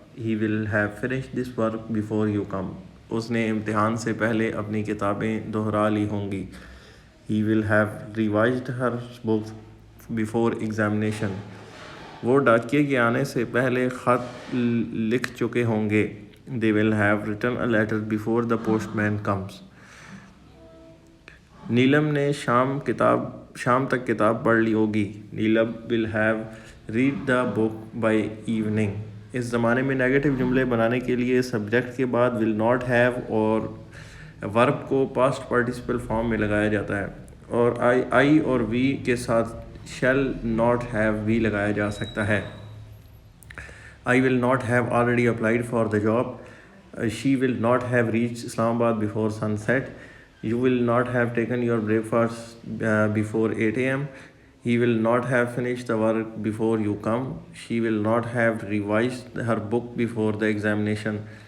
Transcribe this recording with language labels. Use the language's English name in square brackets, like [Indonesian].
[English] He will have finished this work before you come. [Urdu] اس نے امتحان سے پہلے اپنی کتابیں دہرا لی ہوں گی. [English] He will have revised her book before examination. [Urdu] وہ ڈاکیے کے آنے سے پہلے خط لکھ چکے ہوں گے. [English] They will have written a letter before the postman comes. [Urdu] نیلم نے شام تک کتاب پڑھ لی ہوگی. [English] Neelam will have read the book by evening. [Urdu] اس زمانے میں نیگیٹو جملے بنانے کے لیے سبجیکٹ کے بعد will not have اور ورب کو پاسٹ پارٹیسپل فارم میں لگایا جاتا ہے اور آئی اور وی کے ساتھ shall not have بھی لگایا جا سکتا ہے. [English] I will not have already applied for the job. She will not have reached Islamabad before sunset. You will not have taken your breakfast before 8 AM. He will not have finished the work before you come. She will not have revised her book before the examination.